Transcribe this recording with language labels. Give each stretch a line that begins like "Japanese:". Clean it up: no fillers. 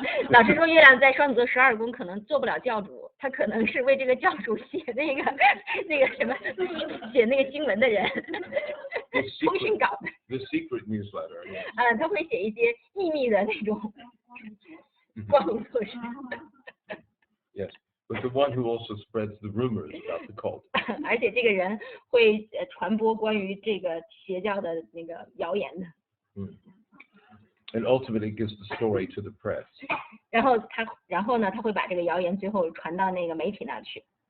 Chinese: 老师说月亮在双子座12宫可能做不了教主，他可能是为这个教主写那个什么写那个新闻的人，通讯稿的。
English: The secret newsletter. Yeah.
Chinese: 他会写一些秘密的那种光明措施。
English: Yes, but the one who also spreads the rumors about the cult.
Chinese: 而且这个人会传播关于这个邪教的那个谣言的。
English: And ultimately gives the story to the press.
Chinese: 然后呢，他会把这个谣言最后传到那个媒体那去。